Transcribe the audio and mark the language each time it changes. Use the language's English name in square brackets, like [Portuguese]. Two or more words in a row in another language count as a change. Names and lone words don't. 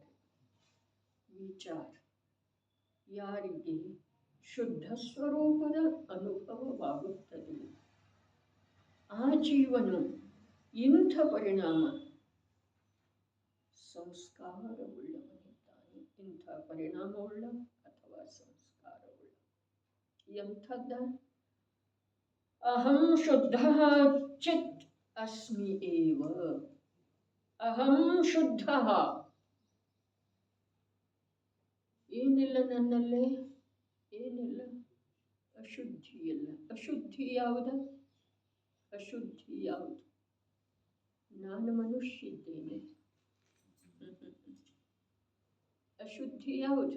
[Kannada] ವಿಚಾರ, ಯಾರಿಗೆ ಶುದ್ಧ ಸ್ವರೂಪದ ಅನುಭವವಾಗುತ್ತದೆ ಆ ಜೀವನು ಇಂಥ ಪರಿಣಾಮ ಸಂಸ್ಕಾರವುಳ್ಳವನಿದ್ದಾನೆ. ಇಂಥ ಪರಿಣಾಮವುಳ್ಳ ಅಥವಾ ಸಂಸ್ಕಾರವುಳ್ಳ. ಎಂಥದ್ದ? [Sanskrit] ಅಹಂ ಶುದ್ಧ ಚಿತ್ ಅಸ್ಮಿ ಏವ. ಅಹಂ ಶುದ್ಧ, [Kannada] ಏನಿಲ್ಲ ನನ್ನಲ್ಲೇ, ಏನಿಲ್ಲ, ಅಶುದ್ಧಿ ಇಲ್ಲ. ಅಶುದ್ಧಿ ಯಾವುದು? ಅಶುದ್ಧಿ ಯಾವುದು? ನಾನು ಮನುಷ್ಯ ಇದ್ದೇನೆ. ಅಶುದ್ಧಿ ಯಾವುದು?